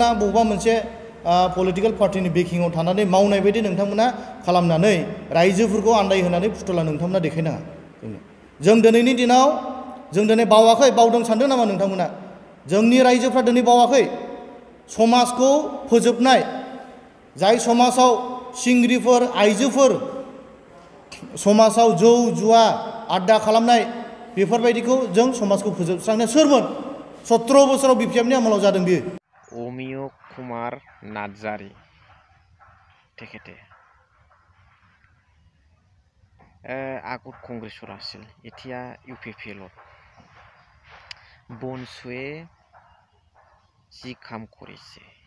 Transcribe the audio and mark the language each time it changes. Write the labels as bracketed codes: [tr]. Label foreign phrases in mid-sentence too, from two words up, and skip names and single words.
[brx] बबेबा मोनसे पलिटिकेल पार्टिनि बेकिंआव थानानै मावनाय बायदि नोंथांमोना खालामनानै रायजोफोरखौ आन्दायहोनानै फुथुला नोंथांमोना देखायनाङा जों दिनैनि दिनाव जों दिनै बावाखै बावदों सानदों नामा नोंथांमोना जोंनि रायजोफ्रा दिनै बावाखै समाजखौ फोजोबनाय जाय समाजाव सिंग्रिफोर आइजोफोर समाजाव जौ जुवा आड्डा खालामनाय बेफोरबायदिखौ जों समाजखौ फोजोबस्रांनाया सोरमोन 17 बोसोराव BPFनि आमोलाव जादों बियो [as] অমিয় কুমার নার্জারি তেখেতে আগত কংগ্ৰেছৰ আছিল এতিয়া UPPLত বনচুৱে যি কাম কৰিছে